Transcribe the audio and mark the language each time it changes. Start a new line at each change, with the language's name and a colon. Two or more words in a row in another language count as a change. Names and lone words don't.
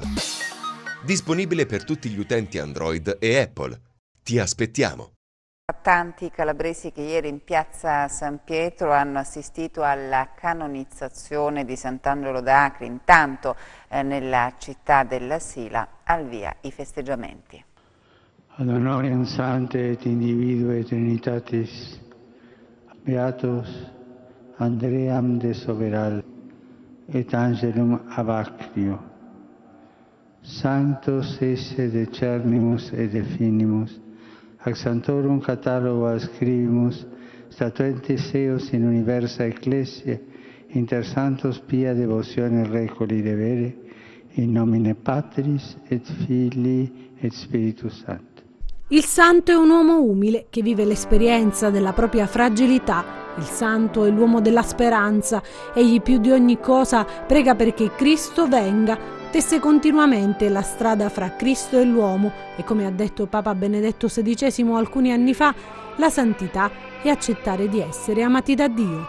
Italian: Disponibile per tutti gli utenti Android e Apple. Ti aspettiamo! Tanti calabresi che ieri in piazza San Pietro hanno assistito alla canonizzazione di Sant'Angelo d'Acri, intanto nella città della Sila, al via i festeggiamenti.
Latin: Ad honorem Sancte et individue Trinitatis, Beatus Andream de Soveral et Angelum Abacrio, Sanctos esse decernimus et definimus, ac Sanctorum catalogo ascribimus, statuentes eos in universa ecclesia, inter santos pia devocione recoli devere, in nomine Patris et Filii et Spiritus Sancti.
Italian: Il santo è un uomo umile che vive l'esperienza della propria fragilità. Il santo è l'uomo della speranza. Egli più di ogni cosa prega perché Cristo venga. Tesse continuamente la strada fra Cristo e l'uomo e, come ha detto Papa Benedetto XVI alcuni anni fa, la santità è accettare di essere amati da Dio.